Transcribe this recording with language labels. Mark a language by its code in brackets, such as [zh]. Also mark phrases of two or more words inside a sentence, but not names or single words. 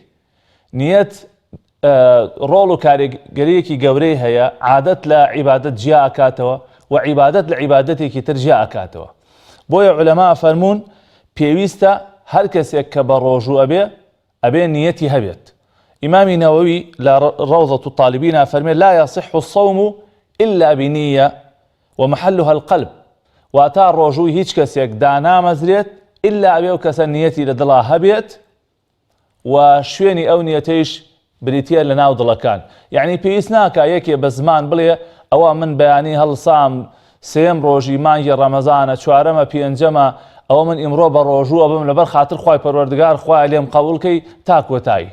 [ckb] نیەت ڕۆڵ و کاریگەریەکی گەورەی هەیە. عادەت لە عیبادەت جیا ئەکاتەوە و عیبادەت لە عیبادەتێکی تر جیا ئەکاتەوە. بۆیە عولەما فەرموون پێویستە هەر کەسێک کە بە ڕۆژوو ئەبێ نیەتی هەبێت. ئیمامی نەوەوی لە ڕەوزەۃ الطالبین فەرمێ: [ar] لا يصح الصوم إلا بنية ومحلها القلب، [ckb] واتە ڕۆژووی هیچ کەسێک دانامەزرێت ئللا ئەبێ و کەسە نیەتی لە دڵا هەبێت و شوێنی ئەو نیەتەیش بریتە لە ناو دڵەکان. یعنی پێویست ناکە یەکێ بە زمان بڵێ ئەوە من بەیانی هەڵسام سێم ڕۆژی مانگی ڕەمەزانە، چوارەمە، پێنجەمە، ئەوە من ئیمڕۆ بە ڕۆژووە بم لەبەر خاتر خوای پەروەردگار خوای لێم قەبوڵکەی تا کۆتایی.